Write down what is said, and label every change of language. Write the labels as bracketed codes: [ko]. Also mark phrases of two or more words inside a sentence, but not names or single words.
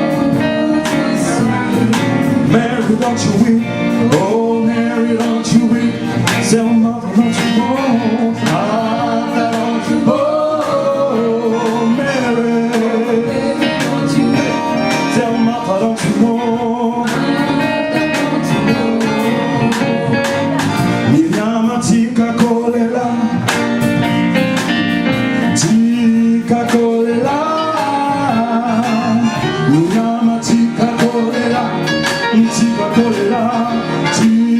[en] Mary, don't you weep. Oh, Mary, don't you weep. Tell Martha, don't you mourn. Martha, don't you mourn. Mary, don't you tell Martha, don't you mourn. [ln] Miriam, tika kolela, tika kolela. Miriam, tika kolela, tika kolela, tika